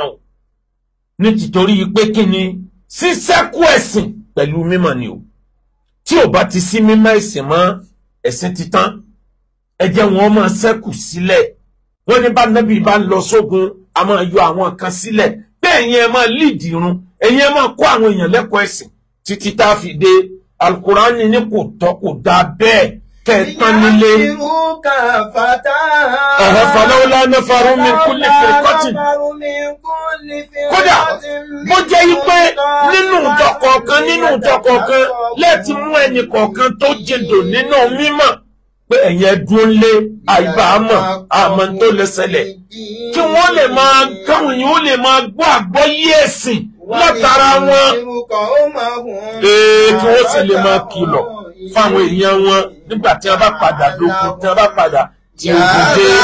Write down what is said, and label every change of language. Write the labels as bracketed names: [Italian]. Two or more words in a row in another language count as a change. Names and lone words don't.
[Yoruba] o ní tìtorí pé kí ni sísẹ́kù ẹ̀sìn pẹ̀lú mímọ̀ ni o tí ò bá ti sí mímọ̀ ẹ̀sìn mọ́ ẹ̀sìn ti tán ẹ jẹ́ wọn máa ṣẹ́kù sílẹ̀ wọ́n ní bá nábì bá ń lọ sógun a máa yọ àwọn kan sílẹ̀ pé ẹ̀yin ẹ máa líìdì irun ẹ̀yin ẹ máa kó àwọn èèyàn lẹ́kọ̀ọ́ ẹ̀sìn títí tá a fi dé Al-Qur'ani ní kò tọ́ kò dáa bẹ́ẹ̀ kẹtàn nílé. [Arabic] فلولا نفر من كل فرقة. [Yoruba] kódà bó jẹ́ wípé nínú ìjọ kọ̀ọ̀kan lẹ́ẹ̀tì mú ẹnì kọ̀ọ̀kan tó jẹ́dò nínú mímọ̀ pé ẹ̀yẹn dúró lé àìbá àmọ́ tó lè ṣẹlẹ̀ kí wọ́n lè máa káwọn èèyàn ó lè máa gbọ́ àgbọ́yé ẹ̀sìn látara wọn kí wọ́n sì lè máa kìlọ̀ fáwọn èèyàn wọn nígbà tí wọ́n bá padà lókun tí wọ́n bá padà tí ogun dé.